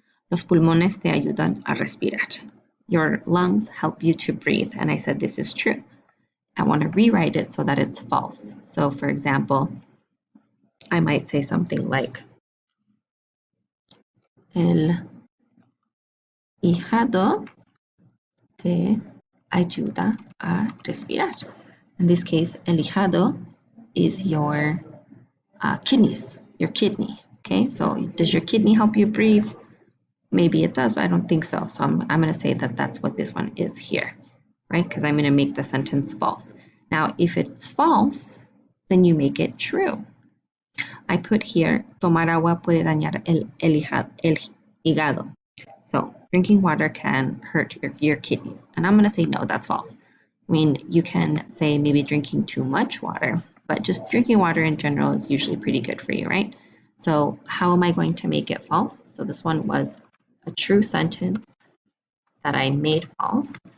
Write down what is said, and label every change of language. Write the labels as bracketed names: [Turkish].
[Spanish] Los pulmones te ayudan a respirar. [English] Your lungs help you to breathe. And I said, this is true. I want to rewrite it so that it's false. So for example, I might say something like, [Spanish] el hígado te ayuda a respirar. [English] In this case, el hígado is your kidneys, your kidney. Okay, so does your kidney help you breathe? Maybe it does, but I don't think so. So I'm going to say that that's what this one is here, right? Because I'm going to make the sentence false. Now, if it's false, then you make it true. I put here, [Spanish] tomar agua puede dañar el hígado. [English] So drinking water can hurt your kidneys. And I'm going to say, no, that's false. I mean, you can say maybe drinking too much water, but just drinking water in general is usually pretty good for you, right? So how am I going to make it false? So this one was a true sentence that I made false.